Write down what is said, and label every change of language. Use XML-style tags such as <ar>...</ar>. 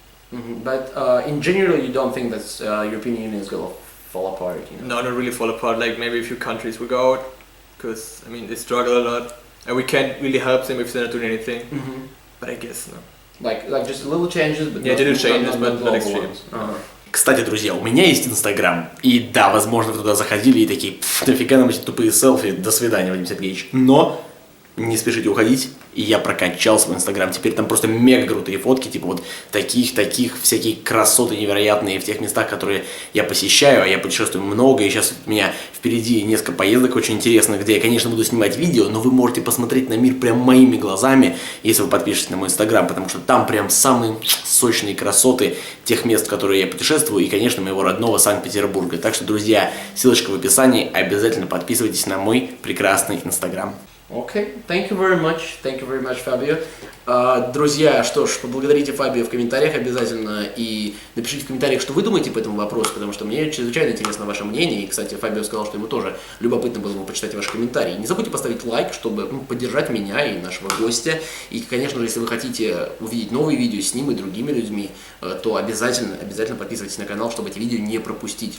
<en>But in general, you don't think that European Union is gonna fall apart? No, not really fall apart. Like maybe a few countries will go out, because I mean they struggle a lot, and we can't really help them if they're not doing anything. But I guess no. Like just little changes, but little changes, but not extreme.</en> <ru>Кстати, друзья, у меня есть Инстаграм, и да, возможно, вы туда заходили и такие, нафига нам эти тупые селфи, до свидания, Вадим Сергеевич. Но не спешите уходить, и я прокачал свой Инстаграм. Теперь там просто мега крутые фотки, типа вот таких, всякие красоты невероятные в тех местах, которые я посещаю, а я путешествую много, и сейчас у меня впереди несколько поездок очень интересных, где я, конечно, буду снимать видео, но вы можете посмотреть на мир прям моими глазами, если вы подпишетесь на мой Инстаграм, потому что там прям самые сочные красоты тех мест, в которые я путешествую, и, конечно, моего родного Санкт-Петербурга. Так что, друзья, ссылочка в описании, обязательно подписывайтесь на мой прекрасный Инстаграм.</ru> <en>Okay, thank you very much, Fabio.</en> <ru>Друзья, что ж, поблагодарите Фабио в комментариях обязательно и напишите в комментариях, что вы думаете по этому вопросу, потому что мне чрезвычайно интересно ваше мнение. И, кстати, Фабио сказал, что ему тоже любопытно было бы почитать ваши комментарии. Не забудьте поставить лайк, чтобы поддержать меня и нашего гостя. И, конечно же, если вы хотите увидеть новые видео с ним и другими людьми, то обязательно подписывайтесь на канал, чтобы эти видео не пропустить.</ru>